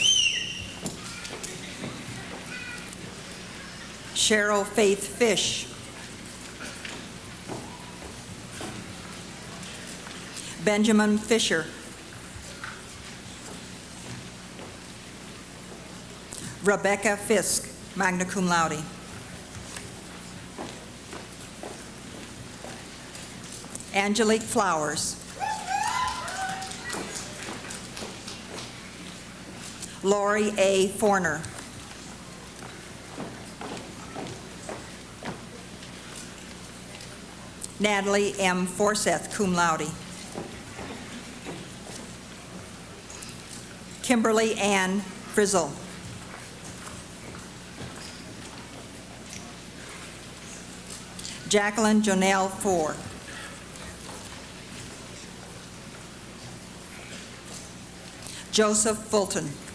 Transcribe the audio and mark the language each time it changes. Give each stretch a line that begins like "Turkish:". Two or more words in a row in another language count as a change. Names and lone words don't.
English: Cheryl Faith Fish. Benjamin Fisher. Rebecca Fisk,
Latin: magna cum laude.
English: Angelique Flowers. Lori A. Forner. Natalie M. Forseth,
Latin: cum laude.
English: Kimberly Ann Frizzle. Jacqueline Jonelle Four. Joseph Fulton.